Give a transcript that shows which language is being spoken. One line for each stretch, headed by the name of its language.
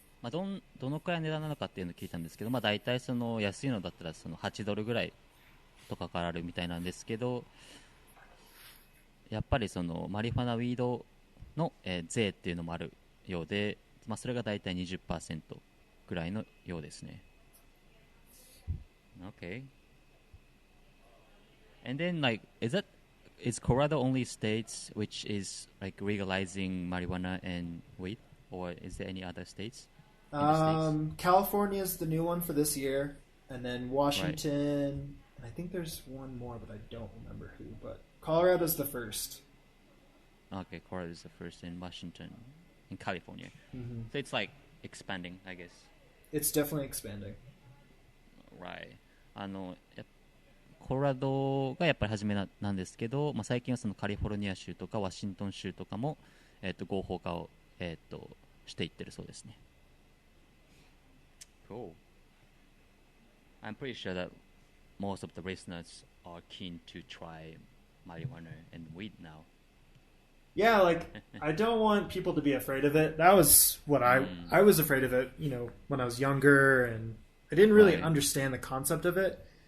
Japanese: どのくらいの値段なのかっていうのを聞いたんですけど、大体その安いのだったらその$8ぐらいとかからあるみたいなんですけど、やっぱりそのマリファナウィードの、税っていうのもあるようで、それがだいたい 20% ぐらいのようですね。
English: Okay. And then, like, is Colorado only states which is like legalizing marijuana and weed, or is there any other states? California is the new one for this year, and then Washington. I think there's one more, but I don't remember who. But Colorado's the first. Okay, Colorado is the first in Washington. In California. So it's like expanding, I guess. It's definitely expanding. Right.
Japanese: コロラドがやっぱり初めなんですけど、最近はそのカリフォルニア州とかワシントン州とかも、合法化を、していってるそうですね。
English: Cool. I'm pretty sure that most of the listeners are keen to try marijuana and weed now. Yeah, like I don't want people to be afraid of it. That was what I was afraid of it, when I was younger, and I didn't really understand the concept of it.